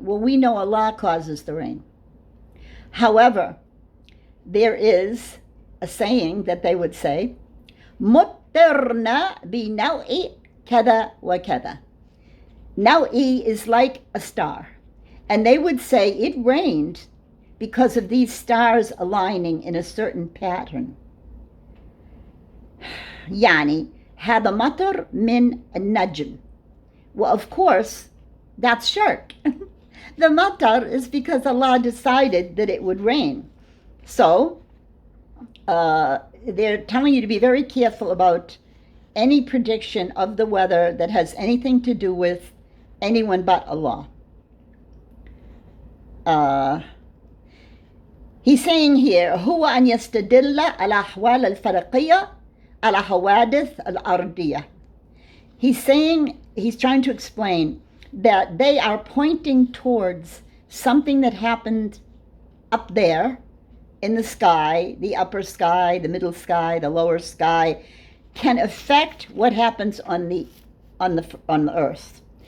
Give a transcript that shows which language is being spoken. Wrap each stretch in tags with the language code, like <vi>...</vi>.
<en>Well, we know Allah causes the rain. However, there is a saying that they would say,</en> <ar>مُطِّرْنَا بِنَوْءِ كَذَا وَكَذَا.</ar> <en>Naui is like a star. And they would say it rained because of these stars aligning in a certain pattern.</en> <ar>Yani, هذا مطر من النجم.</ar> <en>Well, of course, that's shirk. The matar is because Allah decided that it would rain. So, they're telling you to be very careful about any prediction of the weather that has anything to do with anyone but Allah. He's saying here,</en> <ar>هو أن يستدل على أحوال الفلكية على حوادث الأرضية.</ar> <en>He's trying to explain that they are pointing towards something that happened up there in the sky, the upper sky, the middle sky, the lower sky, can affect what happens on the earth.</en>